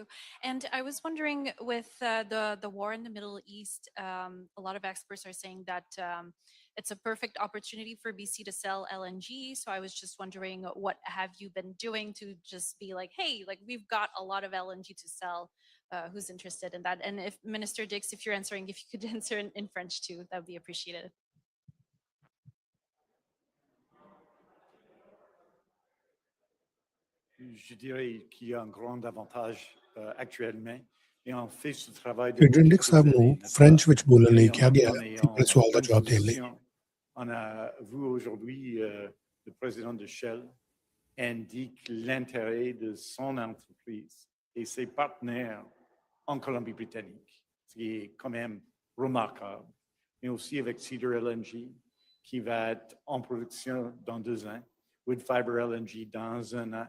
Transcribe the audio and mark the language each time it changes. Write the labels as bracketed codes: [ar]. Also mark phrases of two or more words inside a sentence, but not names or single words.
[en] And I was wondering, with the war in the Middle East, a lot of experts are saying that it's a perfect opportunity for BC to sell LNG. So I was just wondering, what have you been doing to just be like, hey, like we've got a lot of LNG to sell. Who's interested in that? And if Minister Dix, if you're answering, if you could answer in French too, that would be appreciated. [fr] Je dirais qu'il y a un grand avantage actuellement. Et on fait ce travail de [pa] President Dix ਸਾਹਿਬ ਨੂੰ ਫ੍ਰੈਂਚ ਵਿੱਚ ਬੋਲਣ ਲਈ ਕਿਹਾ ਗਿਆ ਹੈ ਤੇ ਆਪਣੇ ਸਵਾਲ ਦਾ ਜਵਾਬ ਦੇਣ ਲਈ। [fr] On a vu aujourd'hui le président de Shell indique l'intérêt de son entreprise et ses partenaires en Colombie-Britannique, ce qui est quand même remarquable. Mais aussi avec Cedar LNG, qui va être en production dans 2 ans, Woodfibre LNG dans 1 an.